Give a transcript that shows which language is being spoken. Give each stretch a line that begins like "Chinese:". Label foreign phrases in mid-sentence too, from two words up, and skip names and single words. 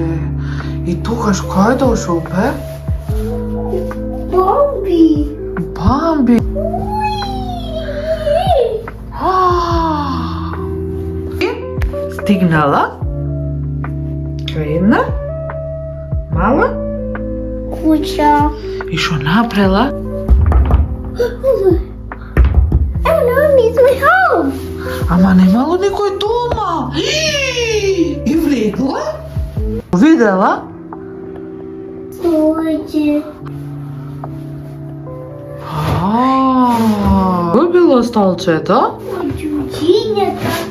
Macedonian: И тогаш кој дошол бе? Бамби. И стигнала кај една мала Куќа. и што направила?
English: It's my home.
Macedonian: Ама немало никој дома. И влегла? Видела? Дојде. Кој било столчето? Џуџињата.